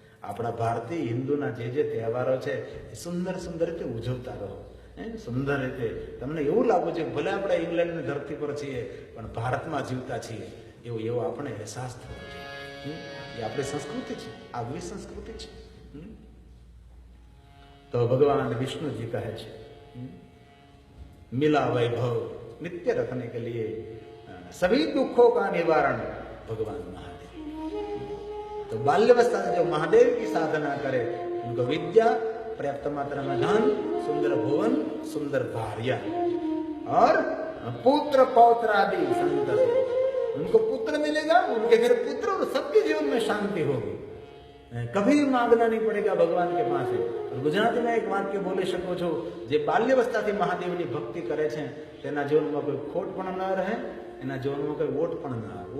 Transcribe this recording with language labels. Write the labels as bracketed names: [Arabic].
[Gujarati] આપણા ભારતીય હિન્દુના જે તહેવારો છે એ સુંદર સુંદર રીતે ઉજવતા રહો. સુંદર રીતે તમને એવું લાગવું છે ભલે આપણે ઇંગ્લેન્ડની ધરતી પર છીએ પણ ભારતમાં જીવતા છીએ એવો આપણે અહેસાસ થવો જોઈએ. એ આપણી સંસ્કૃતિ છે, આગવી સંસ્કૃતિ છે. તો ભગવાન વિષ્ણુજી કહે છે [Hindi] मिला वैभव नित्य रखने के लिए सभी दुखों का निवारण भगवान महादेव. तो बाल्यावस्था से जो महादेव की साधना करे उनको विद्या, पर्याप्त मात्रा में धन, सुंदर भुवन, सुंदर भार्या और पुत्र पौत्र आदि संतति. उनको पुत्र मिलेगा, उनके घर पुत्र और सबके जीवन में शांति होगी. कभी मांगना नहीं पड़ेगा भगवान के पास. गुजराती में एक वाक्य बोली [Gujarati] શકો છો, જે બાલ્યાવસ્થાથી મહાદેવની ભક્તિ કરે છે તેના જીવનમાં કોઈ ખોટ પણ ન રહે, એના જીવનમાં કોઈ ઓટ પણ ન આવે.